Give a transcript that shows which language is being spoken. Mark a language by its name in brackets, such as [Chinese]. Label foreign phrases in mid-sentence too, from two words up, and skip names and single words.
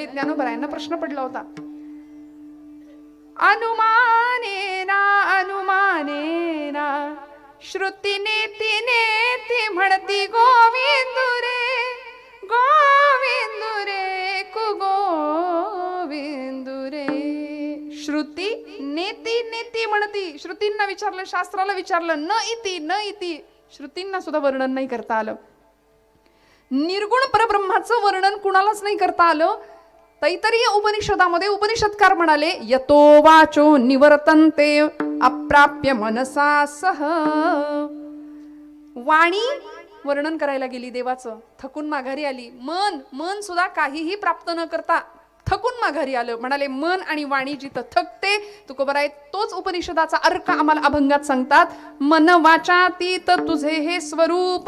[Marathi] ज्ञानोबरायांना प्रश्न पडला होता. अनुमानेना अनुमानेना श्रुतीने तिने ती म्हणती गोविंदू रे, गोविंदू रे गोविंदू रे. श्रुती [Sanskrit] नेती नेती [Marathi] म्हणती. श्रुतींना विचारलं, शास्त्राला विचारलं, [Sanskrit] न इति न इति. [Marathi] श्रुतींना सुद्धा वर्णन नाही करता आलं. निर्गुण परब्रह्माचं वर्णन कुणालाच नाही करता आलं. तैतरीय उपनिषदामध्ये उपनिषदकार म्हणाले, [Sanskrit] यतो वाचो निवर्तन्ते अप्राप्य मनसा सह. [Marathi] वाणी वर्णन करायला गेली देवाचं, थकून माघारी आली. मन सुद्धा काहीही प्राप्त न करता थकून माघारी आलं. म्हणाले मन आणि वाणी जिथं थकते, तुकोबराय तोच उपनिषदाचा अर्क आम्हाला अभंगात सांगतात. मन वाचातीत तुझे हे स्वरूप.